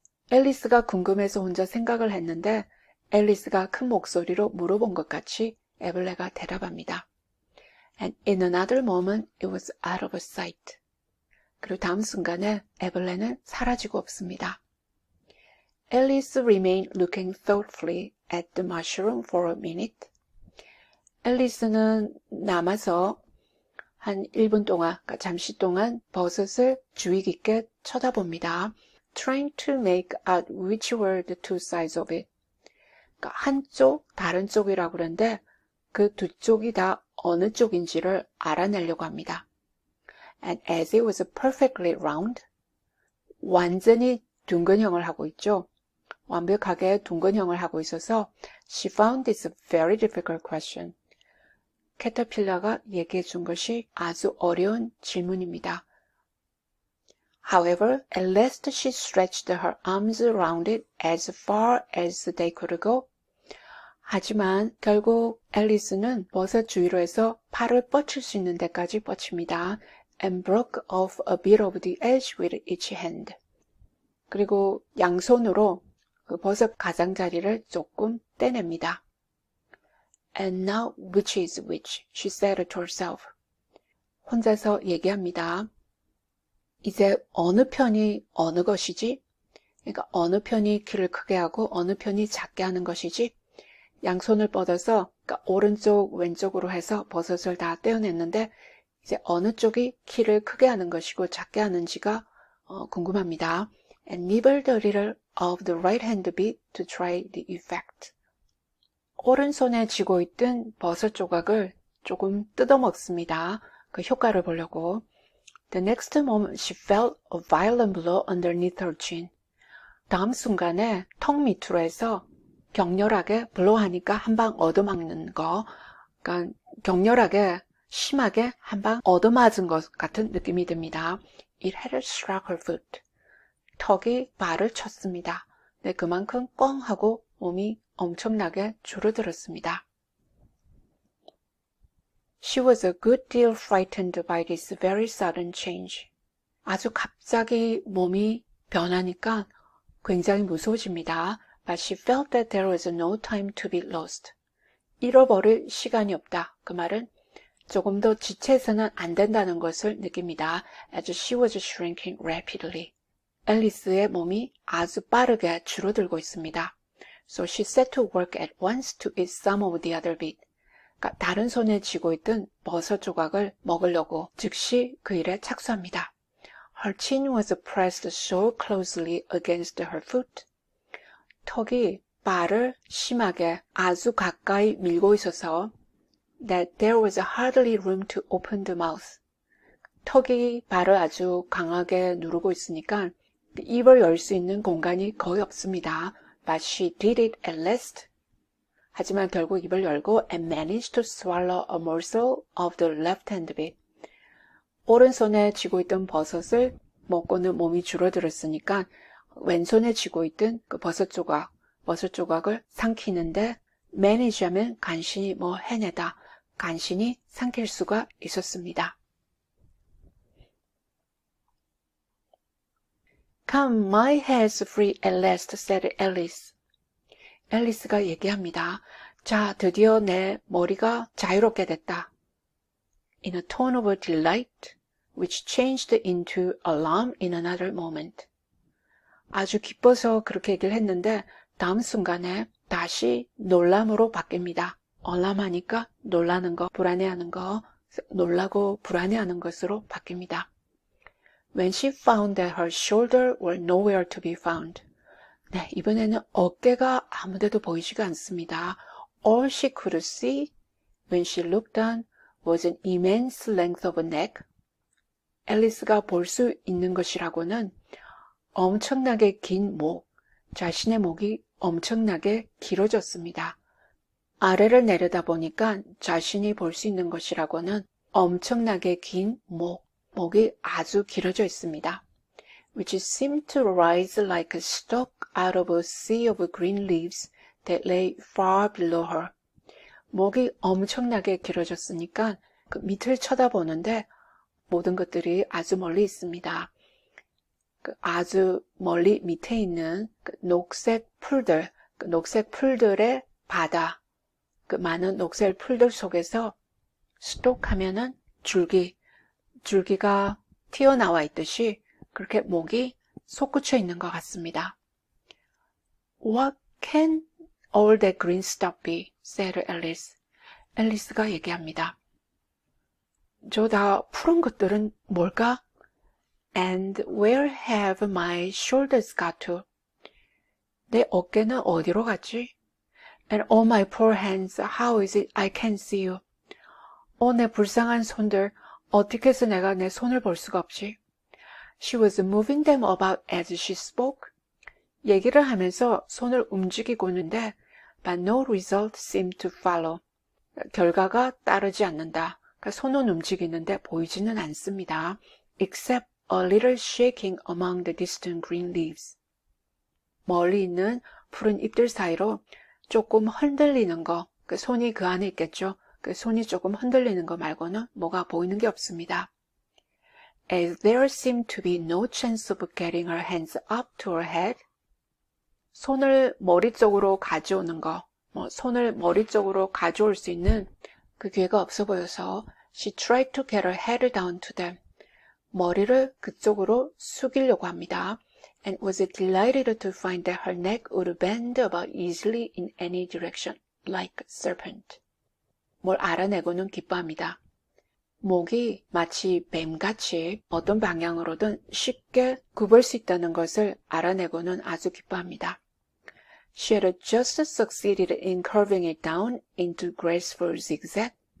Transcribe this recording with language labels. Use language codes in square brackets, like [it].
[ko] 앨리스가 궁금해서 혼자 생각을 했는데 앨리스가 큰 목소리로 물어본 것 같이 애벌레가 대답합니다. [en] And in another moment it was out of sight. [ko] 그리고 다음 순간에 애벌레는 사라지고 없습니다. [en] Alice remained looking thoughtfully at the mushroom for a minute. [ko] 앨리스는 남아서 한 1분 동안, 그러니까 잠시 동안 버섯을 주의 깊게 쳐다봅니다. [en] Trying to make out which were the two sides of it. [ko] 그러니까 한쪽, 다른 쪽이라고 그러는데 그 두 쪽이 다 어느 쪽인지를 알아내려고 합니다. [en] And as it was perfectly round, [ko] 완전히 둥근형을 하고 있죠. 완벽하게 둥근형을 하고 있어서 [en] She found this a very difficult question. [ko] 캐터필러가 얘기해 준 것이 아주 어려운 질문입니다. [en] However, at last she stretched her arms around it as far as they could go. [ko] 하지만 결국 앨리스는 버섯 주위로 해서 팔을 뻗칠 수 있는 데까지 뻗칩니다. [en] And broke off a bit of the edge with each hand. [ko] 그리고 양손으로 그 버섯 가장자리를 조금 떼냅니다. [en] And now which is which, she said to herself. [ko] 혼자서 얘기합니다. 이제 어느 편이 어느 것이지? 그러니까 어느 편이 키를 크게 하고 어느 편이 작게 하는 것이지? 양손을 뻗어서 그러니까 오른쪽 왼쪽으로 해서 버섯을 다 떼어냈는데 이제 어느 쪽이 키를 크게 하는 것이고 작게 하는지가 궁금합니다. [en] And nibbled a little of the right hand bit to try the effect. [ko] 오른손에 쥐고 있던 버섯 조각을 조금 뜯어먹습니다. 그 효과를 보려고. [en] The next moment she felt a violent blow underneath her chin. [ko] 다음 순간에 턱 밑으로 해서 격렬하게 블로우하니까 한 방 얻어맞는 거. 그러니까 격렬하게 심하게 한 방 얻어맞은 것 같은 느낌이 듭니다. [en] It had struck her foot. [ko] 턱이 발을 쳤습니다. 네, 그만큼 꽝 하고 몸이 엄청나게 줄어들었습니다. [en] She was a good deal frightened by this very sudden change. [ko] 아주 갑자기 몸이 변하니까 굉장히 무서워집니다. [en] But she felt that there was no time to be lost. [ko] 잃어버릴 시간이 없다. 그 말은 조금 더 지체해서는 안 된다는 것을 느낍니다. [en] As she was shrinking rapidly. [ko] 앨리스의 몸이 아주 빠르게 줄어들고 있습니다. [en] So she set to work at once to eat some of the other bit. [ko] 그러니까 다른 손에 쥐고 있던 버섯 조각을 먹으려고 즉시 그 일에 착수합니다. [en] Her chin was pressed so closely against her foot. [ko] 턱이 발을 심하게 아주 가까이 밀고 있어서 [en] that there was hardly room to open the mouth. [ko] 턱이 발을 아주 강하게 누르고 있으니까 입을 열 수 있는 공간이 거의 없습니다. [en] But she did it at last. [ko] 하지만 결국 입을 열고 [en] and managed to swallow a morsel of the left-hand bit. [ko] 오른손에 쥐고 있던 버섯을 먹고는 몸이 줄어들었으니까 왼손에 쥐고 있던 그 버섯 조각을 삼키는데 manage하면 간신히 해내다, 간신히 삼킬 수가 있었습니다. [en] Come, my hair's free at last, said Alice. [ko] 앨리스가 얘기합니다. 자, 드디어 내 머리가 자유롭게 됐다. [en] In a tone of delight, which changed into alarm in another moment. [ko] 아주 기뻐서 그렇게 얘기를 했는데 다음 순간에 다시 놀람으로 바뀝니다. alarm하니까 놀라는 거, 불안해하는 거, 놀라고 불안해하는 것으로 바뀝니다. [en] When she found that her shoulder were nowhere to be found. [ko] 네, 이번에는 어깨가 아무데도 보이지가 않습니다. [en] All she could see when she looked down was an immense length of neck. [ko] 앨리스가 볼 수 있는 것이라고는 엄청나게 긴 목, 자신의 목이 엄청나게 길어졌습니다. 아래를 내려다보니까 자신이 볼 수 있는 것이라고는 엄청나게 긴 목이 아주 길어져 있습니다. [en] Which seemed to rise like a stalk out of a sea of green leaves that lay far below her. [ko] 목이 엄청나게 길어졌으니까 그 밑을 쳐다보는데 모든 것들이 아주 멀리 있습니다. 그 아주 멀리 밑에 있는 그 녹색 풀들의 바다, 그 많은 녹색 풀들 속에서 스톡 하면은 줄기가 튀어나와 있듯이 그렇게 목이 솟구쳐 있는 것 같습니다. [en] What can all that green stuff be? said Alice. [ko] 앨리스가 얘기합니다. 저 다 푸른 것들은 뭘까? [en] And where have my shoulders got to? [ko] 내 어깨는 어디로 갔지? [en] And oh my poor hands, how is it I can see you? [ko] 내 불쌍한 손들, 어떻게 해서 내가 내 손을 볼 수가 없지? [en] She was moving them about as she spoke. [ko] 얘기를 하면서 손을 움직이고 있는데 [en] but no result seemed to follow. [ko] 결과가 따르지 않는다. 그러니까 손은 움직이는데 보이지는 않습니다. [en] Except a little shaking among the distant green leaves. [ko] 멀리 있는 푸른 잎들 사이로 조금 흔들리는 거, 그 손이 그 안에 있겠죠. 그 손이 조금 흔들리는 거 말고는 뭐가 보이는 게 없습니다. [en] As there seemed to be no chance of getting her hands up to her head, [ko] 손을 머리 쪽으로 가져오는 거, 손을 머리 쪽으로 가져올 수 있는 그 기회가 없어 보여서 [en] she tried to get her head down to them. [ko] 머리를 그쪽으로 숙이려고 합니다. [en] And was delighted to find that her neck would bend about easily in any direction, like a serpent. [ko] 뭘 알아내고는 기뻐합니다. 목이 마치 뱀같이 어떤 방향으로든 쉽게 굽을 수 있다는 것을 알아내고는 아주 기뻐합니다. [en] She had just succeeded in curving it down into graceful zigzag.